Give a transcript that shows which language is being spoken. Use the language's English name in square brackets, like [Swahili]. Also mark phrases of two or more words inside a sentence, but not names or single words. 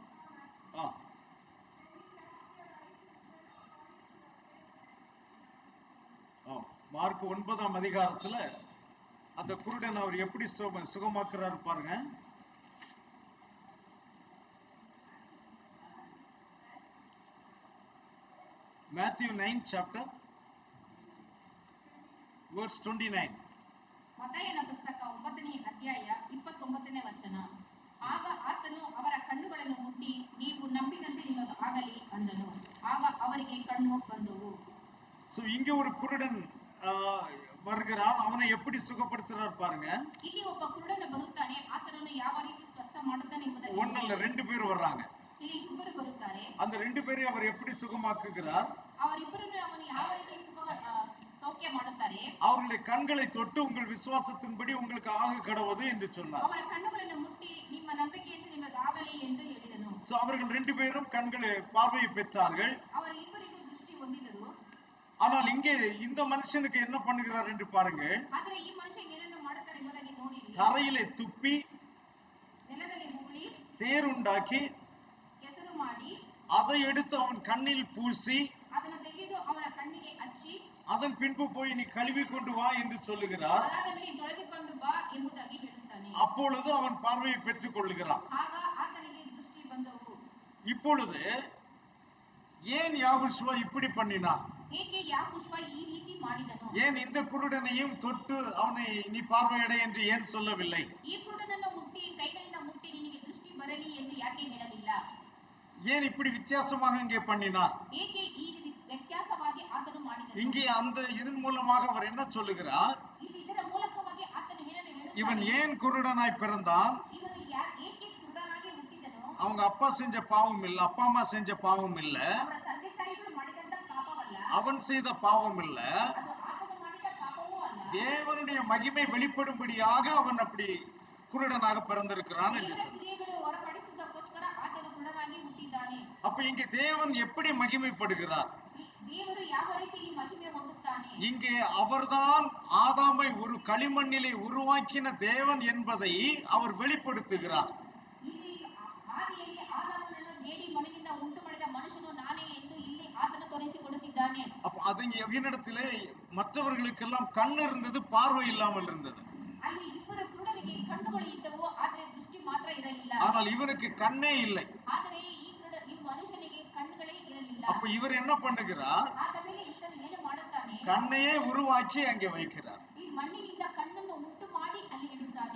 [Tamil] மார்க் 9ஆம் அதிகாரத்துல அந்த குருடன் அவர் எப்படி சுகமாக்குறாரு பாருங்க. [English] Matthew 9 chapter verse 29. [Kannada] ಮತ್ತಾಯನ ಪುಸ್ತಕ 9ನೇ ಅಧ್ಯಾಯ 29ನೇ ವಚನ. ಆಗ ಆತನು ಅವರ ಕಣ್ಣುಗಳನ್ನು ಮುಟ್ಟಿ, ನೀವು ನಂಬಿದಂತೆ ನಿಮಗೆ ಆಗಲಿ ಅಂದನು. ಆಗ ಅವರಿಗೆ ಕಣ್ಣು ಬಂದವು. [Tamil] சோ இங்க ஒரு குருடன் வருகிறான். அவனை எப்படி சுகப்படுத்துறார் பாருங்க. [Kannada] ಇಲ್ಲಿ ಒಬ್ಬ ಕುರುಡನ ಬರುತ್ತಾನೆ, ಆತನನ್ನು ಯಾವ ರೀತಿ ಸ್ವಸ್ಥ ಮಾಡುತ್ತಾನೆ ಎಂಬುದನ್ನು [Tamil] ஒண்ணல்ல, ரெண்டு பேர் வர்றாங்க. [Kannada] ಇಲ್ಲಿ ಇಬ್ಬರು ಬರುತ್ತಾರೆ. [Tamil] அந்த ரெண்டு பேரை அவர் எப்படி சுகமாக்குகிறார்? [Kannada] ಅವರಿಬ್ಬರನ್ನು ಅವನು ಯಾವ ರೀತಿ ಸೌಖ್ಯ ಮಾಡುತ್ತಾರೆ? [Tamil] அவர்களுடைய கண்களை தொட்டு உங்கள் விசுவாசத்தின்படி உங்களுக்கு ஆக கடவது என்று சொன்னார். [Kannada] ಅವರ ಕಣ್ಣುಗಳನ್ನು ಮುಟ್ಟಿ ನಿಮ್ಮ ನಂಬಿಕೆಯಂತೆ ನಿಮಗೆ ಆಗಲಿ ಎಂದು ಹೇಳಿದನು. [Tamil] சோ அவர்கள் ரெண்டு பேரும் கண்களை பார்வையை பெற்றார்கள். [Kannada] ಅವರು ಇಬ್ಬರಿಗೂ ದೃಷ್ಟಿ ಹೊಂದಿದರು. [Tamil] ஆனால் இங்கே இந்த மனுஷனுக்கு என்ன பண்ணுகிறார் என்று பாருங்க. [Kannada] ಆದರೆ ಈ ಮನುಷ್ಯ ಏನನ್ನು ಮಾಡುತ್ತಾರೆ ಎಂಬುದಾಗಿ ನೋಡಿ. [Tamil] தரையிலே துப்பி, [Kannada] ನೆಲದಲ್ಲಿ ಉಗುಳಿ, [Tamil] சேருண்டாக்கி, [Kannada] ಕೆಸರು ಮಾಡಿ, [Tamil] அதை எடுத்து அவன் கண்ணில் பூசி, [Kannada] ಅದನ್ನು ತೆಗೆದು ಅವನ ಕಣ್ಣಿಗೆ ಹಚ್ಚಿ, [Tamil] அதன் பின்பு போய் நீ கழுவி கொண்டு வா என்று சொல்லுகிறார். [Kannada] ಅದಾದ ಮೇಲೆ ತೊಳೆದುಕೊಂಡು ಬಾ ಎಂಬುದಾಗಿ ಹೇಳುತ್ತಾನೆ. [Tamil] அப்பொழுது அவன் பார்வையை பெற்றுக் கொள்ளுகிறான். [Kannada] ಆಗ ಆತನಿಗೆ ದೃಷ್ಟಿ ಬಂದವು. [Tamil] இப்பொழுது ஏன் யாகுஷ்வா இப்படி பண்ணினான்? [Kannada] ಏಕೆ ಯಾಕುಷ್ವ ಈ ರೀತಿ ಮಾಡಿದನು? [Tamil] ஏன் இந்த குருடனையும் தொட்டு அவனை நீ பார்வையடை என்று ஏன் சொல்லவில்லை? [Kannada] ಈ ಕುರುಡನನ್ನು ಮುಟ್ಟಿ ಕೈಗಳಿಂದ ಮುಟ್ಟಿ ನಿನಗೆ ದೃಷ್ಟಿ ಬರಲಿ ಎಂದು ಯಾಕೆ ಹೇಳಲಿಲ್ಲ? [Tamil] ஏன் இப்படி வித்தியாசமாக இங்கே பண்ணினார்? [Kannada] ಏಕೆ ಈ ವ್ಯತ್ಯಾಸವಾಗಿ ಆತನು ಮಾಡಿದನು? [Tamil] இங்கே அந்த இதன் மூலமாக அவர் என்ன சொல்லுகிறார்? [Kannada] ಇಲ್ಲಿ ಇದರ ಮೂಲಕವಾಗಿ ಆತನು ಏನನ್ನು ಹೇಳುತ್ತಾನೆ? [Tamil] இவன் ஏன் குருடனாய் பிறந்தான்? [Kannada] ಇವನು ಏಕೆ ಕುರುಡನಾಗಿ ಹುಟ್ಟಿದನು? [Tamil] அவங்க அப்பா செஞ்ச பாவம் இல்ல, அப்பா அம்மா செஞ்ச பாவம் இல்ல, [Kannada] ಅವರ ತಂದೆ ತಾಯಿಗಳು ಮಾಡಿದಂತ ಪಾಪವಲ್ಲ, [Tamil] அவன் செய்த பாவம் இல்ல, [Kannada] ಅದು ಆತನು ಮಾಡಿದ ಪಾಪವೂ ಅಲ್ಲ. [Tamil] தேவனுடைய மகிமை வெளிப்படும்படியாக அவன் அப்படி குருடனாக பிறந்திருக்கிறான் என்று [Kannada] ದೇವರ [Tamil] சொன்னார். [Kannada] ಕ್ರಿಯೆಗಳು ಹೊರಪಡಿಸುವುದಕ್ಕೋಸ್ಕರ ಆತನು ಕುರುಡನಾಗಿ ಹುಟ್ಟಿದ್ದಾನೆ. [Tamil] அப்ப இங்கே தேவன் எப்படி மகிமைப்படுகிறார்? [Kannada] ದೇವರು ಯಾವ ರೀತಿಯಲ್ಲಿ ಮಹಿಮೆ ಹೊಂದುತ್ತಾನೆ? [Tamil] இங்கே அவர்தான் ஆதாமை ஒரு களிமண்ணிலே உருவாக்கின தேவன் என்பதை அவர் வெளிப்படுத்துகிறார். [Kannada] ಇಲ್ಲಿ ಆದಿಯಲ್ಲಿ ಆದಾಮನನ್ನು ಜೇಡಿ ಮಣ್ಣಿನಿಂದ ಉಂಟು ಮಾಡಿದ ಮನುಷ್ಯನು ನಾನೇ ಎಂದು ಇಲ್ಲಿ ಆತನು ತೋರಿಸಿಕೊಡುತ್ತಿದ್ದಾನೆ. [Tamil] அப்ப அது இவ்விடத்திலே மற்றவர்களுக்கெல்லாம் கண் இருந்தது, பார்வை இல்லாமல் இருந்தது. [Kannada] ಅಲ್ಲಿ ಇಬ್ಬರು ಕುರುಡರಿಗೆ ಕಣ್ಣುಗಳು ಇದ್ದವು, ಆದರೆ ದೃಷ್ಟಿ ಮಾತ್ರ ಇರಲಿಲ್ಲ. [Tamil] ஆனால் இவனுக்கு கண்ணே இல்லை. [Kannada] ಆದರೆ ಈ ಮನುಷ್ಯನಿಗೆ ಕಣ್ಣುಗಳೇ ಇರಲಿಲ್ಲ. [Tamil] அப்ப இவர் என்ன பண்ணுகிறார்? [Kannada] ಆದ ಮೇಲೆ ಈತನು ಏನು ಮಾಡುತ್ತಾನೆ? [Tamil] கண்ணையே உருவாக்கி அங்கே வைக்கிறார். [Kannada] ಈ ಮಣ್ಣಿನಿಂದ ಕಣ್ಣನ್ನು ಉಂಟು ಮಾಡಿ ಅಲ್ಲಿ ಇಡುತ್ತಾನೆ.